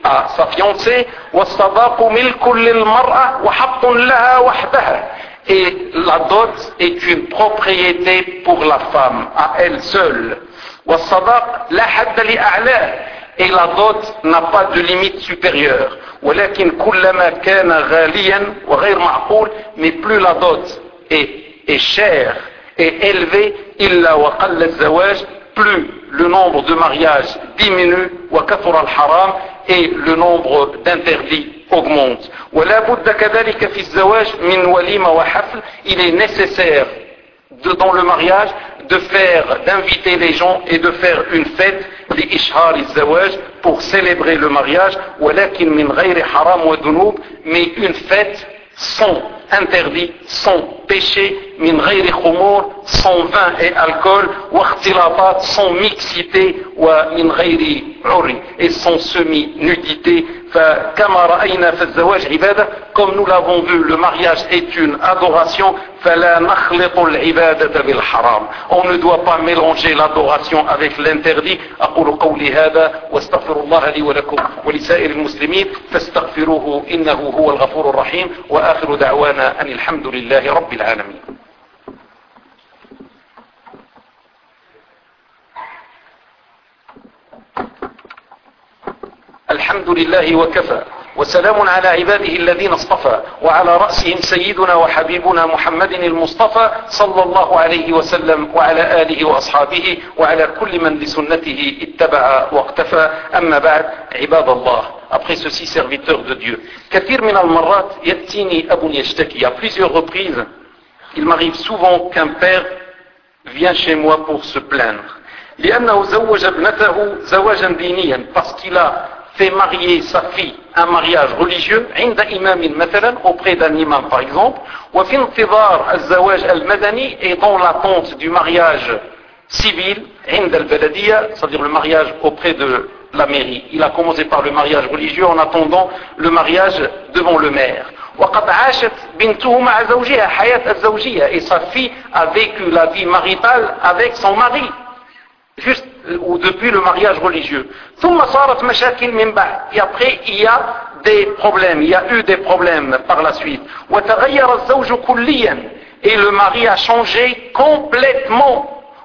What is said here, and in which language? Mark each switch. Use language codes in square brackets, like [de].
[fr] sa fiancée, [ar] wasadaku milkul lil mar'a wa haqqun laha wahdaha. [fr] Et la dot est une propriété pour la femme, à elle seule. [ar] والصداق لا حد لأعلاه. [fr] Et la dot n'a pas de limite supérieure. [ar] ولكن كلما كان غاليا وغير معقول. [fr] Mais plus la dot est chère et élevée, [ar] إلا وقل الزواج. [fr] Plus le nombre de mariages diminue, [ar] وكثر الحرام. [fr] Et le nombre d'interdits augmente. [ar] ولا بد كذلك في الزواج من وليمة وحفل. [fr] Il est nécessaire dans le mariage d'inviter les gens et de faire une fête, les [ar] ishar al-zawaj, [fr] pour célébrer le mariage, [ar] ولكن من غير حرام ودنوب, [fr] mais une fête sans interdit, sans péché, [ar] من غير خمور, [fr] sans vin et alcool, [ar] واختلاطات, [fr] sans mixité, [ar] ومن غير عري, [fr] et sans semi-nudité. [ar] فكما رأينا في الزواج عبادة, [fr] comme nous l'avons vu, le mariage est une adoration, [ar] فلا نخلط العبادة بالحرام. [fr] On ne doit pas mélanger l'adoration avec l'interdit. [ar] أقول قولي هذا واستغفر الله لي ولكم ولسائر المسلمين فاستغفروه إنه هو الغفور الرحيم وآخر دعوانا أن الحمد لله رب العالمين. الحمد لله وكفى وسلام على عباده الذين اصطفى وعلى رأسهم سيدنا وحبيبنا محمد المصطفى صلى الله عليه وسلم وعلى آله وأصحابه وعلى كل من لسنته اتبع واقتفى أما بعد عباد الله [fr] après ceci serviteur de Dieu [ar] كثير من المرات يأتيني أبو يشتكي [fr] à plusieurs reprises il m'arrive souvent qu'un père vient chez moi pour se plaindre [ar] لأنه زوج ابنته زواجا دينيا [fr] parce qu'il a fait marier sa fille un mariage religieux [ar] عند إمام مثلا [fr] auprès d'un imam par exemple [ar] وفي انتظار الزواج المدني [fr] et dans l'attente du mariage civil [ar] عند البلدية [fr] c'est-à-dire le mariage auprès de la mairie il a commencé par le mariage religieux en attendant le mariage devant le maire وقد عاشت بنته مع زوجها حياة الزوجية et sa fille a vécu la vie maritale avec son mari juste ou depuis le mariage religieux. Et après, il y a des problèmes, il y a eu des problèmes par la suite. Et le mari a changé complètement.